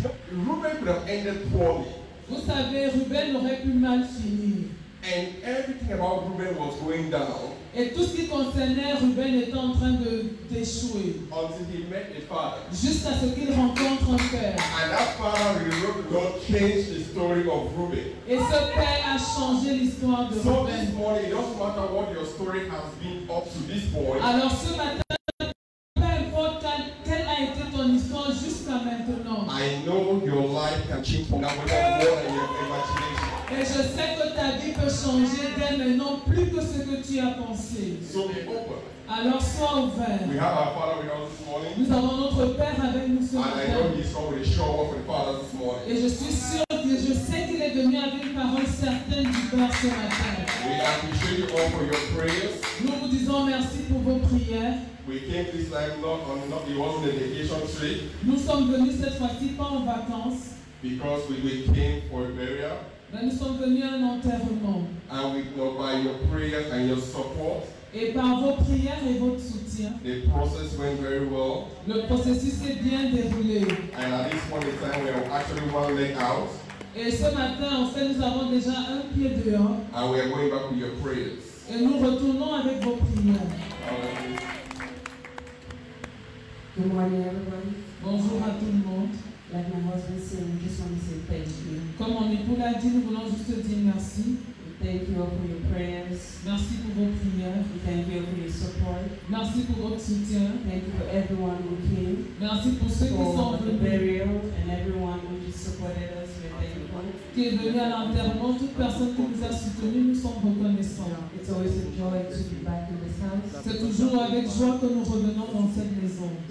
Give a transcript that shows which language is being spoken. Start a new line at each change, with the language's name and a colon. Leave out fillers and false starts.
English: Reuben could have ended poorly.
French: Vous savez, Ruben aurait pu mal finir.
English: And everything about Reuben was going down.
French: Et tout ce qui concernait Ruben était en train d'échouer.
English: Until he met a father.
French: Jusqu'à ce qu'il rencontre un père.
English: And that father really God changed the story of Reuben.
French: Et ce père a changé l'histoire de Ruben.
English: So this morning, it doesn't matter what your story has been up to this point.
French: Alors ce matin, peu importe quelle a été ton histoire jusqu'à maintenant.
English: I know your life can change from now on more than your imagination.
French: Et je sais que ta vie peut changer dès maintenant plus que ce que tu as pensé.
English: So be open.
French: Alors sois ouvert.
English: We have our Father with us this morning.
French: Nous avons notre Père avec nous ce matin.
English: And I know He's come with a show up for the fathers this morning.
French: Et je suis sûr que je sais qu'il est venu avec une parole certaine du Père ce matin.
English: We appreciate you all for your prayers.
French: Nous vous disons merci pour vos prières.
English: We came this time it wasn't a vacation trip.
French: Nous sommes venus cette fois-ci pas en vacances.
English: Because we came for a burial.
French: Mais nous sommes venus à un enterrement.
English: And we know by your prayers and your support.
French: Et par vos prières et votre soutien.
English: The process went very well.
French: Le processus s'est bien déroulé.
English: And at this point in time, we are actually one leg out.
French: Et ce matin, en fait, nous avons déjà un pied dehors.
English: And we are going back with your prayers.
French: Et nous retournons avec vos prières.
English: Good morning, everybody.
French: Bonjour à tout le monde.
English: Like my husband said, we just want to say thank you.
French: Comme mon époux l'a dit, nous voulons juste dire merci.
English: Thank you all for your prayers.
French: Merci pour vos prières.
English: Thank you all for your support.
French: Merci pour votre soutien.
English: Thank you for everyone who came.
French: Merci pour ceux qui sont
English: For the
French: venus.
English: burial and everyone who just supported us. We're thankful.
French: Qui est venu à l'enterrement, toute personne qui nous a soutenus, nous sommes reconnaissants.
English: It's always a joy to be back in this house.
French: C'est toujours avec joie que nous revenons dans cette maison.